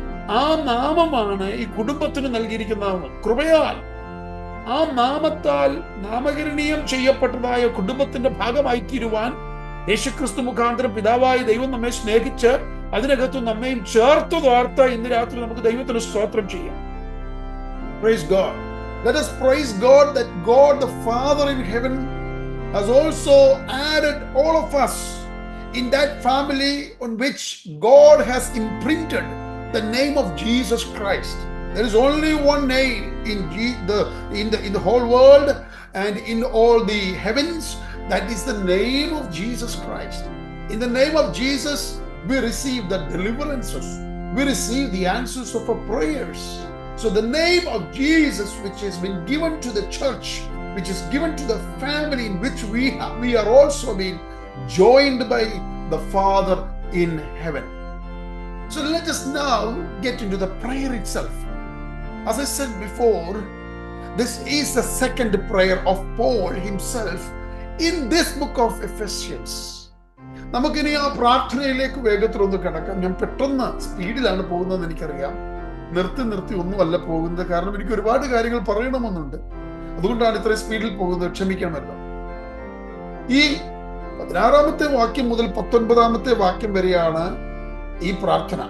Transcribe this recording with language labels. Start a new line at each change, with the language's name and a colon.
Malayalam: ആ നാമമാണ് ഈ കുടുംബത്തിന് നൽകിയിരിക്കുന്ന നാമം. കൃപയാൽ ആ നാമത്താൽ നാമകരണീയം ചെയ്യപ്പെട്ടതായ കുടുംബത്തിന്റെ ഭാഗമായി തീരുവാൻ യേശുക്രിസ്തു മുഖാന്തരം പിതാവായ ദൈവം നമ്മെ സ്നേഹിച്ച് അതിനകത്ത് നമ്മയും ചേർത്ത് വാർത്ത ഇന്ന് രാത്രി നമുക്ക് ദൈവത്തിന് സ്തോത്രം ചെയ്യാം.
English: Praise God. Let us praise God that God the Father in heaven has also added all of us in that family on which God has imprinted the name of Jesus Christ. There is only one name in the whole world and in all the heavens. That is the name of Jesus Christ. In the name of Jesus, we receive the deliverances. We receive the answers of our prayers. So the name of Jesus, which has been given to the church, which is given to the family in which we are also being joined by the Father in heaven. So let us now get into the prayer itself. As I said before, this is the second prayer of Paul himself in this book of Ephesians.
Malayalam: നമുക്കിനി ആ പ്രാർത്ഥനയിലേക്ക് വേഗത്തിലൊന്ന് കിടക്കാം. ഞാൻ പെട്ടെന്ന് സ്പീഡിലാണ് പോകുന്നതെന്ന് എനിക്കറിയാം. നിർത്തി ഒന്നുമല്ല പോകുന്നത്, കാരണം എനിക്ക് ഒരുപാട് കാര്യങ്ങൾ പറയണമെന്നുണ്ട്. അതുകൊണ്ടാണ് ഇത്രയും സ്പീഡിൽ പോകുന്നത്, ക്ഷമിക്കണമല്ലോ. ഈ 16-ാമത്തെ വാക്യം മുതൽ 19-ാമത്തെ വാക്യം വരെയാണ് ഈ പ്രാർത്ഥന.